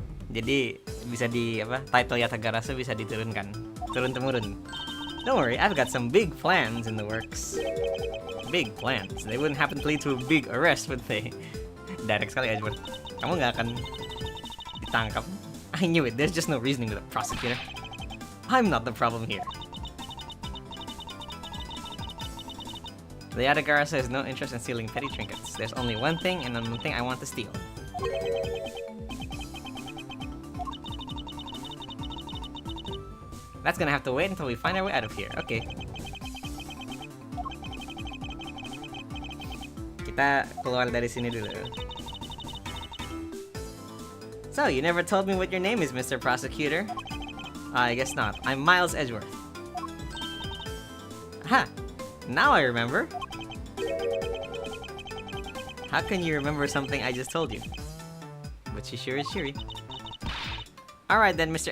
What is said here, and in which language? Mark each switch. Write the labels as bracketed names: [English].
[Indonesian] Jadi bisa di title Yatagarasu bisa diturunkan, turun temurun. [English] Don't worry, I've got some big plans in the works. Big plans. They wouldn't happen to lead to a big arrest, would they? [Indonesian] Direct sekali aja, kamu nggak akan ditangkap. [English] I knew it. There's just no reasoning with a prosecutor. I'm not the problem here. The Yatagarasu has no interest in stealing petty trinkets. There's only one thing, and one thing I want to steal. That's gonna have to wait until we find our way out of here. Okay. [Indonesian] Kita keluar dari sini dulu. [English] So, you never told me what your name is, Mr. Prosecutor. I guess not. I'm Miles Edgeworth. Aha! Now I remember. How can you remember something I just told you? But she sure is cheery. Alright then, Mr.